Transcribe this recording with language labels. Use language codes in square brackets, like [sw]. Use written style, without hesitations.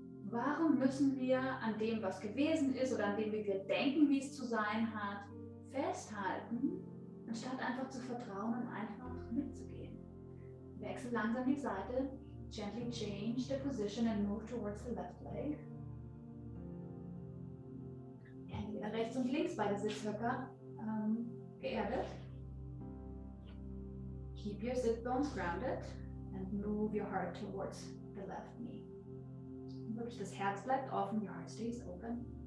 [de] Warum müssen wir an dem, was gewesen ist oder an dem, wie wir denken, wie es zu sein hat, festhalten, anstatt einfach zu vertrauen und einfach mitzugehen? Wechsel langsam die Seite, [en] gently change the position and move towards the left leg. [de] Hände wieder rechts und links, beide Sitzhöcker geerdet. [en] Keep your sit bones grounded and move your heart towards the left knee. [de] Wirklich, das Herz bleibt offen, [en] your heart stays open.